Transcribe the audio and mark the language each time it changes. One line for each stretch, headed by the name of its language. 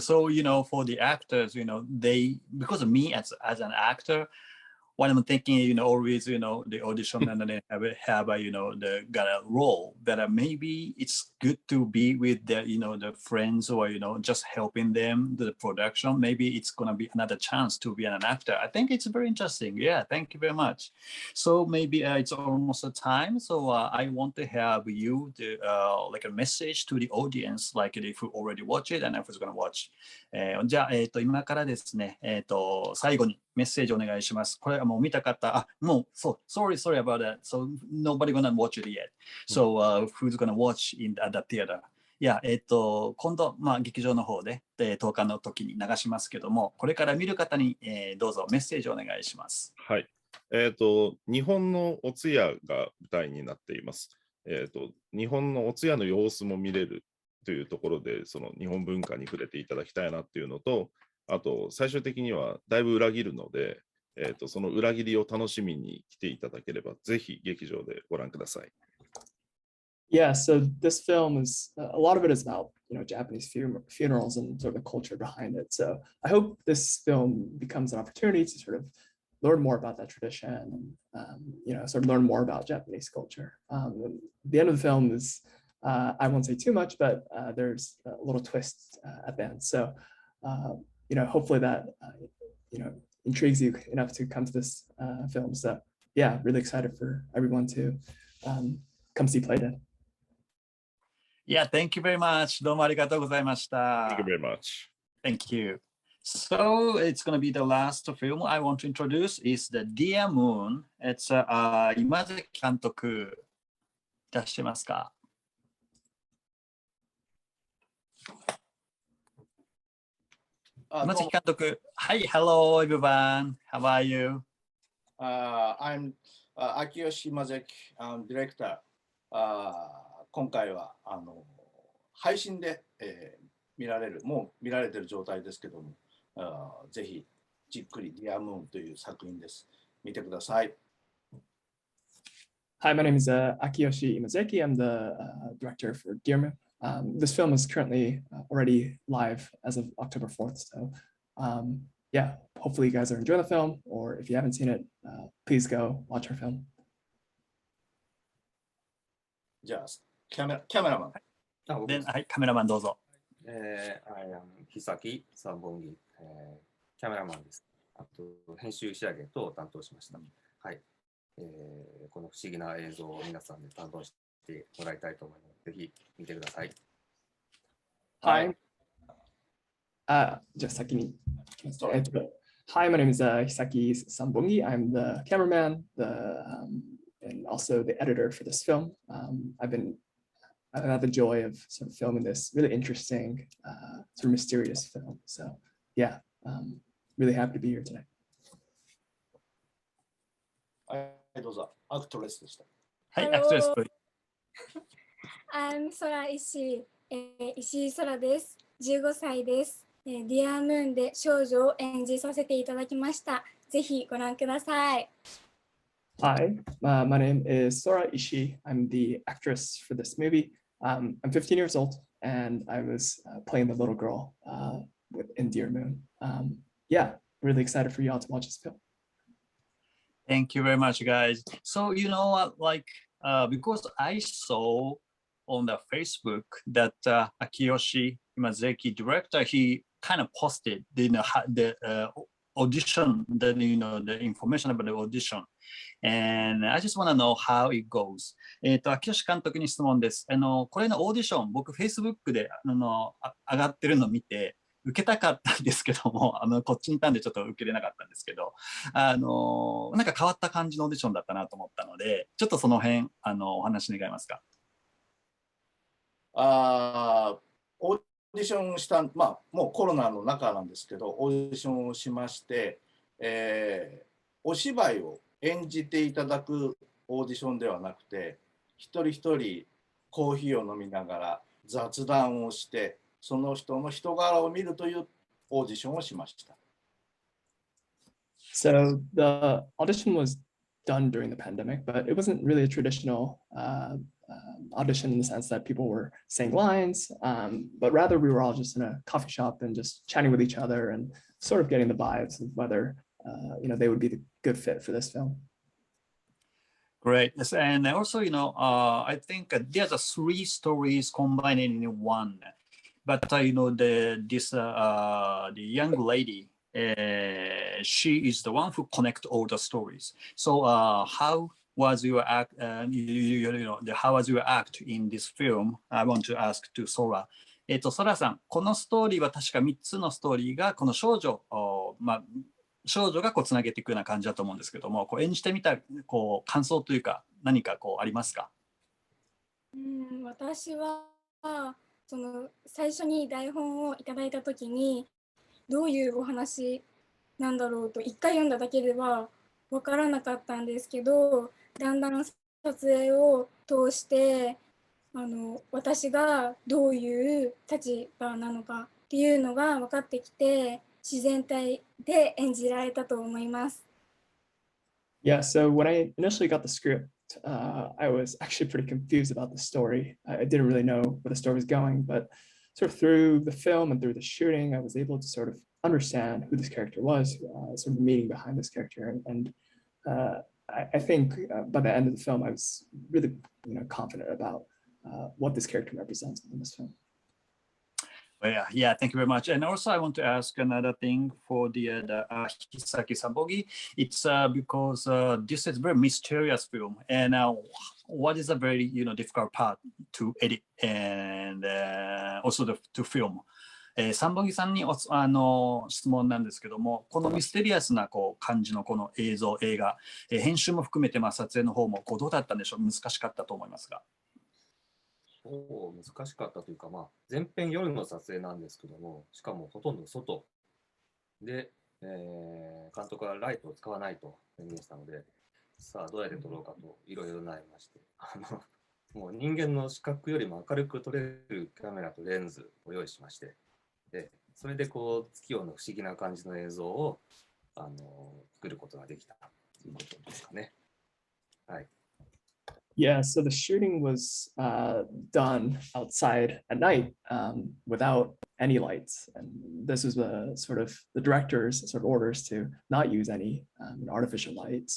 English: So, you know, for the actors, you know, they, because of me as an actor, what I'm thinking, you know, always, you know, the audition and then they have a, you know, got a role that maybe it's good to be with the, you know, the friends or, you know, just helping them, the production. Maybe it's going to be another chance to be an actor. I think it's very interesting. Yeah, thank you very much. So maybe it's almost a time. So I want to have you, like a message to the audience, like if you already watch it and if it's going to watch.
Japanese: じゃあ、今からですね、最後にメッセージお願いします。これはもう見た方、もう、そう、
English: sorry about that. So nobody gonna watch it yet. So who's gonna watch in the theater?
Japanese: いや、今度、まあ、劇場の方で、10日の時に流しますけども、これから見る方に、どうぞメッセージお願いします。はい。日本のお通夜が舞台になっています。日本のお通夜の様子も見れるというところで、その日本文化に触れていただきたいなっていうのと、あと最終的にはだいぶ裏切るので、その裏切りを楽しみに来ていただければ、ぜひ劇場でご覧ください。
English: Yeah, so this film is a lot of it is about, you know, Japanese funerals and sort of the culture behind it. So I hope this film becomes an opportunity to sort of learn more about that tradition and, you know, sort of learn more about Japanese culture. The end of the film is, I won't say too much, but there's a little twist at the end. So, you know, hopefully that, you know, intrigues you enough to come to this film. So yeah, really excited for everyone to come see Playdead. Yeah, thank you very much.
Japanese: どうもありがとうございました。
English: Thank you very much. Thank you. So it's going to be the last film I want to introduce is the Dear Moon.
Japanese: It's 今関監督いらっしゃいますか？
English: 今関監督。Hi, hello everyone. How are you? I'm Akiyoshi Imazaki, director.
Japanese: 今回は配信で、見られる、もう見られてる状態ですけども、ぜひじっくり Dear Moon という作品です。見てください。
English: Hi, my name is Akiyoshi Imazaki. I'm the director for Dear Moon. This film is currently already live as of October 4th. So yeah, hopefully you guys are enjoying the film, or if you haven't seen it, please go watch our film.
Japanese: じゃあ、キャメラマン。はい、カメラマンどうぞ。
English: I am Hisaki Sambongi、
Japanese: キャメラマンです。あと編集仕上げと担当しました。はい、この不思議な映像を皆さんで担当してもらいたいと思います。ぜひ見てください。
English: Hi.
Japanese: じゃあ先に。
English: Hi, my name is Hisaki Sambongi. I'm the cameraman, and also the editor for this film. I've had the joy of sort of filming this really interesting, sort of mysterious film. So yeah, really happy to be here today.
Japanese: はい、どうぞ。アクトレスでした。はい、アクトレス。
English: I'm Sora Ishii、石井空です。
Japanese: 15歳です。ディアムーンで少女を演じさせていただきました。ぜひご覧ください。
English: Hi, my name is Sora Ishii. I'm the actress for this movie. I'm 15 years old, and I was playing the little girl in Dear Moon. Yeah, really excited for y'all to watch this film. Thank you very much, guys. So you know what, like, because I saw on the Facebook that Akiyoshi Imazaki director, he kind of posted the audition, the information about the audition. And I just want to know how it goes.
Japanese: 秋吉監督に質問です。これのオーディション、僕 Facebook で上がってるのを見て、受けたかったんですけども、こっちにいたんでちょっと受けれなかったんですけど、なんか変わった感じのオーディションだったなと思ったので、ちょっとその辺、お話願いますか。オーディションした、もうコロナの中なんですけど、オーディションをしまして、お芝居を演じていただくオーディションではなくて、一人一人コーヒーを飲みながら雑談をして、その人の人柄を見るというオーディションをしました。
English: So the audition was done during the pandemic, but it wasn't really a traditional audition in the sense that people were saying lines, but rather we were all just in a coffee shop and just chatting with each other and sort of getting the vibes of whether they would be the good fit for this film. Great. Yes, and also, I think there's 3 stories combined in one. But the young lady, she is the one who connect all the stories. So how was your act? How was your act in this film? I want to ask to Sora.
Japanese: ソラさん、このストーリーは確か3つのストーリーがこの少女がつなげていくような感じだと思うんですけども、演じてみた感想というか何かありますか？私は最初に台本をいただいた時にどういうお話なんだろうと1回読んだだけでは分からなかったんですけど、だんだん撮影を通して私がどういう立場なのかっていうのが分かってきて、自然体で演じられたと思います。
English: Yeah, so when I initially got the script, I was actually pretty confused about the story. I didn't really know where the story was going, but sort of through the film and through the shooting, I was able to sort of understand who this character was, sort of the meaning behind this character. And I think by the end of the film, I was really confident about what this character represents in this film. Well, yeah, thank you very much. And also, I want to ask another thing for the Hisaki Sambogi. It's because this is a very mysterious film, and what is a very difficult part to edit and also to film.
Japanese: サンボギさんに質問なんですけども、このミステリアスな感じのこの映画、編集も含めて撮影の方もどうだったんでしょう？難しかったと思いますが。難しかったというか、前編夜の撮影なんですけども、しかもほとんど外で、監督はライトを使わないと宣言したので、さあどうやって撮ろうかといろいろ悩みまして、もう人間の視覚よりも明るく撮れるカメラとレンズを用意しまして、でそれで月夜の不思議な感じの映像を作ることができたということですかね。はい。
English: Yeah, so the shooting was done outside at night without any lights. And this was the director's sort of orders to not use any artificial light.